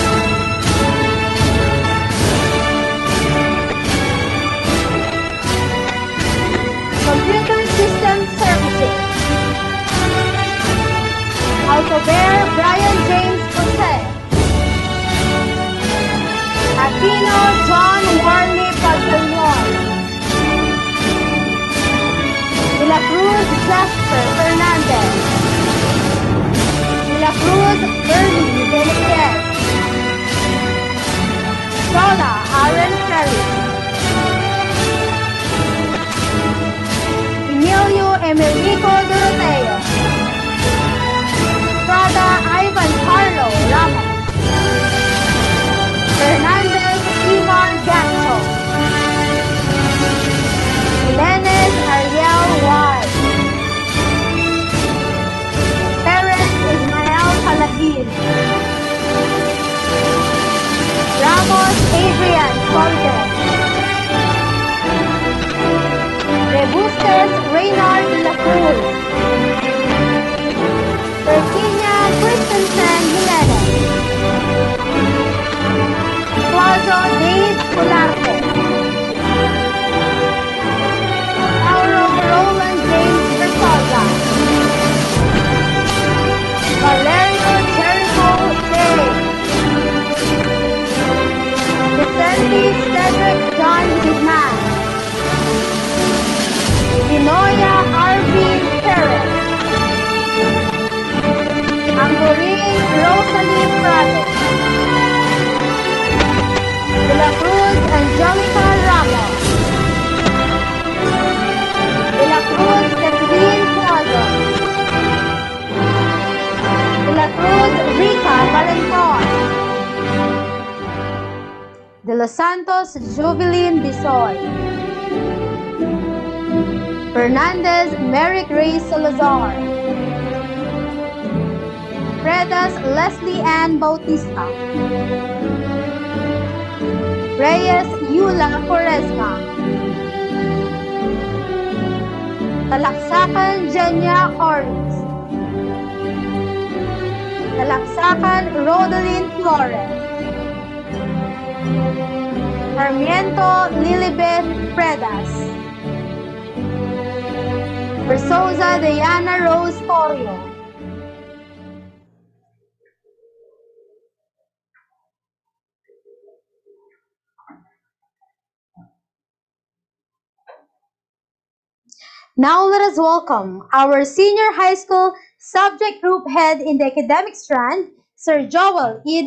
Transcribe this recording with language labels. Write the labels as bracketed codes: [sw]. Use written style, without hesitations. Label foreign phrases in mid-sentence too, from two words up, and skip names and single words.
[en] Computer System Services. Alcover Brian James Jose. Aquino John Warley Pagdalon. De la Cruz Jasper Fernandez. De la Cruz Bernie Benitez. Sola Aaron Ferry. Emilio Emilico Doroteo. Prada Ivan Carlo Ramos. Fernandez Ivan Gacho. Jimenez Ariel Y. Perez Ismael Palagin. Ramos Adrian Golden. Rebustes Reynard de la Cruz. Virginia Christensen Jimenez. Plazo Dave Colarte. Mauro Roland James Bertosa. Valerio Jericho J. Vicente Cedric John Guzman. Dinoya R.V. Perez. Angorin Rosalie Prado. De la Cruz Angelica Ramos. De la Cruz Catherine Cuadro. De la Cruz Rica Valenton. De los Santos Jubilin Bisoy. Fernandez Mary Grace Salazar. Fredas Leslie Ann Bautista. Reyes Yula Quaresma. Talaksakan Jenya Oris. Talaksakan Rodeline Flores. Sarmiento Lilibeth Fredas. Versosa Diana Rose Torio. Now let us welcome our senior high school subject group head in the academic strand, Sir Joel E.